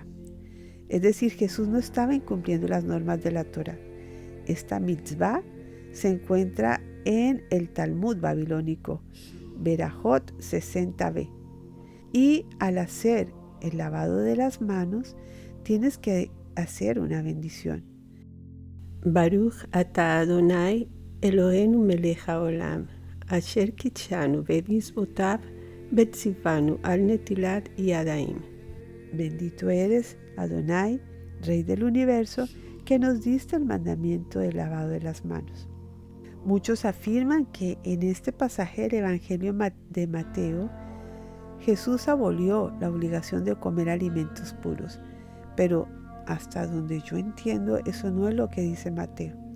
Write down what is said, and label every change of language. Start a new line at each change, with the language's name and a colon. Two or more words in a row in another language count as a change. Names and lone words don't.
Spanish: Es decir, Jesús no estaba incumpliendo las normas de la Torá. Esta mitzvah se encuentra en el Talmud babilónico, Berajot 60b. Y al hacer el lavado de las manos, tienes que hacer una bendición.
Hebrew: ברוך אתה אדוני אלוהינו מלך העולם, אשר קדשנו במצוותיו וציוונו על נטילת ידיים.
Spanish: Bendito eres, Adonai, Rey del universo, que nos diste el mandamiento del lavado de las manos. Muchos afirman que en este pasaje del Evangelio de Mateo, Jesús abolió la obligación de comer alimentos puros, pero hasta donde yo entiendo, eso no es lo que dice Mateo.